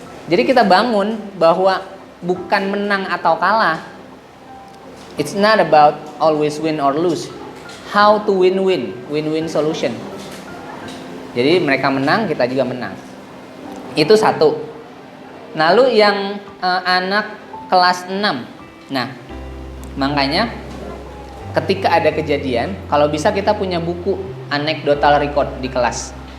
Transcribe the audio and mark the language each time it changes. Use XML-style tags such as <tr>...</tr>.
<id>Jadi kita bangun bahwa bukan menang atau kalah.</id> <en>It's not about always win or lose. How to win-win solution.</en> <id>Jadi mereka menang, kita juga menang. Itu satu. Lalu yang anak kelas 6. Nah, makanya ketika ada kejadian, kalau bisa kita punya buku anecdotal record di kelas.</id>